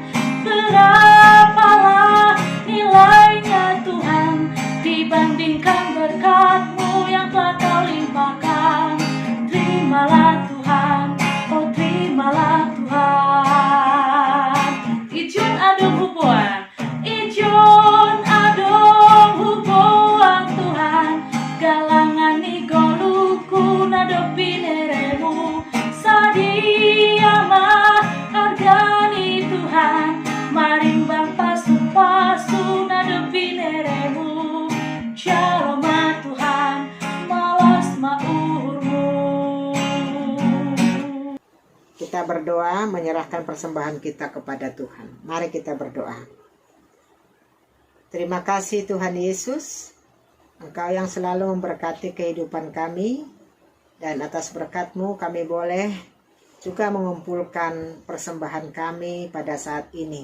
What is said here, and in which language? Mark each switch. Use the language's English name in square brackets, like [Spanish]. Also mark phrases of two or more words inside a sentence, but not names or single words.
[Indonesian] Berapalah nilainya Tuhan dibandingkan berkat-Mu yang telah Kau limpahkan. Terimalah Tuhan, oh terimalah Tuhan. [Batak Simalungun] Ijon adong huboan, ijon adong huboan Tuhan. Galangan ni goluku nadopi neremu sadia mah hargani Tuhan. Marimbang pasu-pasu nadopi neremu Shaloma Tuhan malas maurmu. [Indonesian] Kita berdoa menyerahkan persembahan kita kepada Tuhan. Mari kita berdoa. Terima kasih Tuhan Yesus, Engkau yang selalu memberkati kehidupan kami, dan atas berkat-Mu kami boleh juga mengumpulkan persembahan kami pada saat ini.